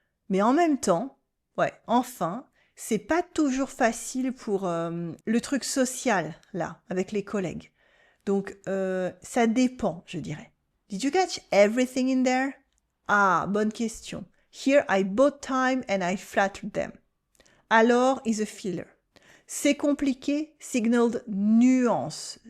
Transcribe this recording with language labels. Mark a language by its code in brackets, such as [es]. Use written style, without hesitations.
[fr] Mais en même temps, c'est pas toujours facile pour le truc social, là, avec les collègues. Donc, ça dépend, je dirais. [en] Did you catch everything in there? [fr] Ah, bonne question. [en] Here I bought time and I flattered them. Alors is a filler. [fr] C'est compliqué, [en] signaled nuance.